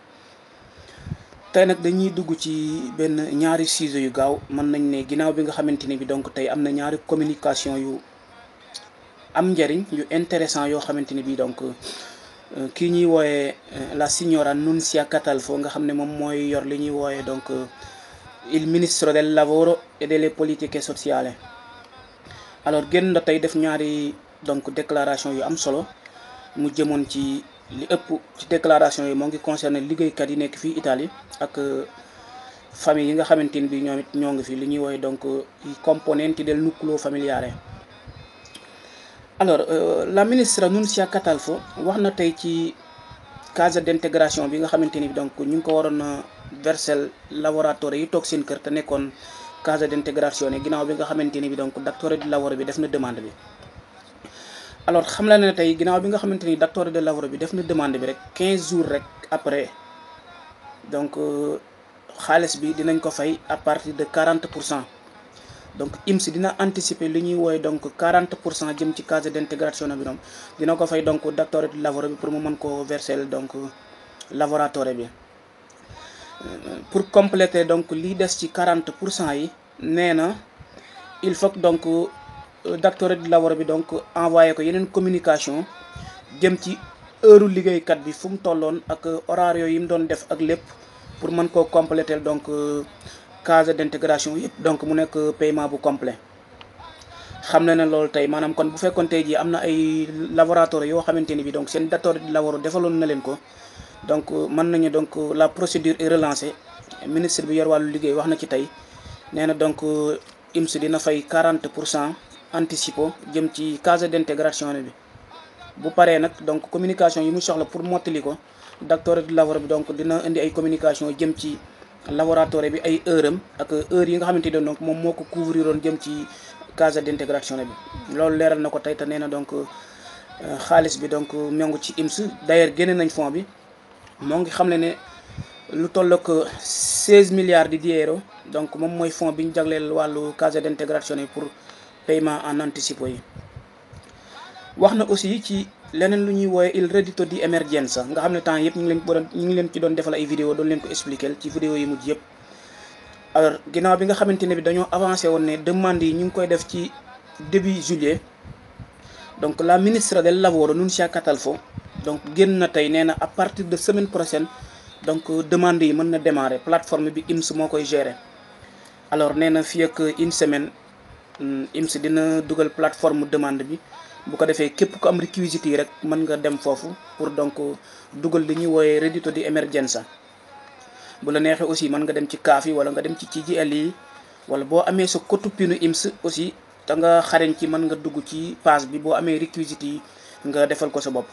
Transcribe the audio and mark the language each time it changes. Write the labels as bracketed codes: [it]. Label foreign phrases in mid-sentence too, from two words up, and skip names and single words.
[wo] tey nag dañuy dugg ci benn ñaari sujet yu gaaw mën nañ ne ginnaaw bi nga xamante ne bi donc tey am na ñaari communication yu am njëriñ yu intéressant yoo xamante ni bi donc kii ñuy wooyee [it] la signora [wo] Nunzia Catalfo nga xam ne moom mooy yor li ñuy wooyee donc [it] il ministro del lavoro e delle politiche sociali. [wo] Alors génn na tey def ñaari donc déclaration yu am solo mu jëmoon ci li ëpp ci déclaration yi moo ngi concerné liggéeykat yi nekk fii Italie ak famille yi nga xamante ni bi ñoom it ñoo ngi fi li ñuy wooyee donc [it] i componenti del nucleo familiare. [wo] Alors [it] la ministra [wo] Nunzia Catalfo wax na tey ci [fr] case d'intégration [wo] bi nga xamante ni donc ñu ngi ko waroon a verser lavoratori yi toog seen kër te nekkoon [fr] case d'intégration [wo] ne ginnaaw bi nga xamante ni bi donc [it] datore di lavoro [wo] bi def na demande bi. Alors xam la ne tey ginnaaw bi nga xamante ni [it] datore di lavoro [wo] bi def na demande bi rek 15 jours rek après donc xaalis bi dinañ ko fay [fr] à partir de 40%. [wo] donc INPS dina anticiper li ñuy wooye donc 40% jëm ci [fr] case d'intégration [wo] bi donc dina ko fay donc [it] datore di lavoro [wo] bi pour mu mën ko [fr] verser donc [wo] lavoratore bi. [fr] Pour compléter donc [wo] lii des ci 40% yi nee na [fr] il faut que donc [it] datore di lavoro [wo] bi [fr] donc envoyé [wo] ko yeneen communication jëm ci heure liggéeykat bi fu mu tolloon ak horaire yi mu doon def ak lépp pour mën koo [fr] compléter donc case d'intégration [wo] yëpp donc mu nekk paiement bu complet. xam na ne loolu tey maanaam kon bu fekkoon tey jii am na ay lavoratori yoo xamante ni bi donc seen [it] datore di lavoro [wo] defaloon na leen ko donc mën nañu [fr] donc la procédure est relancée. [wo] Ministre bi yor wàllu liggéey wax na ci tey nee na donc INPS dina fay 40% anticipo jëm ci [fr] case d'intégration [wo] bi bu paree nag [fr] donc communication [wo] yi mu soxla pour mottali ko [it] datore di lavoro [wo] bi donc dina indi ay communication jëm ci laboratoire bi ay heure am ak heure yi nga xamante ne donc moom moo ko couvriroon jëm ci [fr] case d'intégration [wo] bi loolu leeral na ko tey te nee na donc xaalis bi donc ñoo ci INPS d'ailleurs génne nañ fond bi moo ngi xam ne lu toll ak 16 milliards [it] di euro [wo] donc moom mooy fond bi ñu jagleel wàllu [fr] case d'intégration [wo] yi [fr] pour paiement en [wo] anticipo yi. wax na aussi ci leneen lu ñuy wooye [it] il reddito di emergenza [wo] nga xam ne temps yëpp ñu ngi leen ci doon defal ay vidéo doon leen ko expliquer ci vidéo yi mujj yëpp. alors ginnaaw bi nga xamante ne bi dañoo avancé woon ne demande yi ñu ngi koy def ci [fr] début juillet [wo] donc [it] la ministra del lavoro [wo] Nunzia Catalfo donc génn na tey nee na [fr] à partir de semaine prochaine [wo] donc demande yi mën na [fr] démarrer plateforme [wo] bi INPS moo koy gérer. alors nee na fii ak [fr] une semaine [wo] INPS dina dugal [fr] plateforme demande [wo] bi bu ko defee képp ku am réquisites yi rek mën nga dem foofu [fr] pour donc [wo] dugal li ñuy wooyee [it] reddito di emergenza. [wo] bu la neexee aussi mën nga dem ci CAF yi wala nga dem ci CGIL yi wala boo amee sa cotupinu INPS aussi te nga xarañ ci mën nga dugg ci page bi boo amee réquisites yi nga defal ko sa bopp.